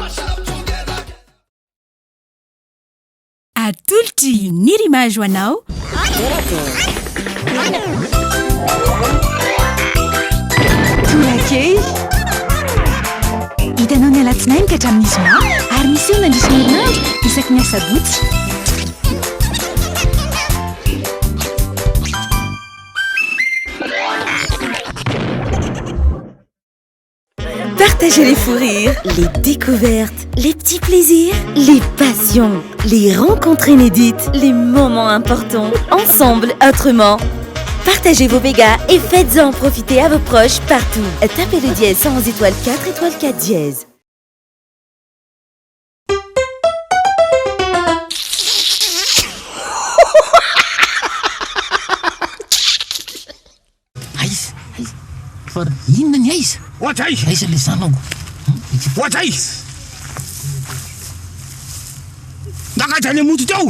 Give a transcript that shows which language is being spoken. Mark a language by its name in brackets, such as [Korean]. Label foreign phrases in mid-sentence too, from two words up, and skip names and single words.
[Malagasy] Atolotry ny rimage ho anao. Torak'Hehy. Hitanao ny alatsinainy ka hatramin'ny zoma ary misy eo nandrisy herinandro isaky ny asabotsy. [French] Partagez les fous rires, les découvertes, les petits plaisirs, les passions, les rencontres inédites, les moments importants, ensemble, autrement. Partagez vos mégas et faites-en profiter à vos proches partout. Tapez le dièse 111 étoile 4 étoile 4 dièse. [Malagasy] Inona ny aiza? Ohatra aiza? Aiza le zanako? Ohatra aiza? Nakaja le moto teo!